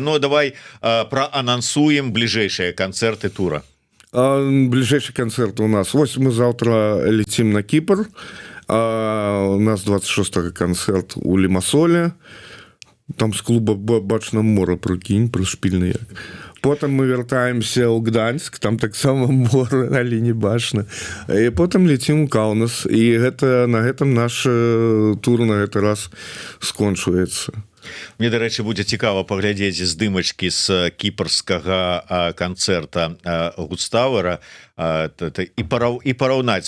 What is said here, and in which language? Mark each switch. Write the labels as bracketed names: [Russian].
[Belarusian] Ну, давай праанансуем бліжэйшыя канцэрты тура. [Russian] Ближайший концерт у нас. Вось мы завтра летим на Кипр. У нас 26-го концерт у Лимассоле. Там с клуба бачна мора, прикинь, прышпільны як. [Belarusian] Потым мы вяртаемся ў Гданьск, там таксама мора, але не бачна. І потым летим у Каўнас. І на гэтым наш тур на гэты раз скончваецца. Мне, дарэчы, будзе цікава паглядзець здымачкі з кіпрскага канцэрта Гудстауэра і параўнаць.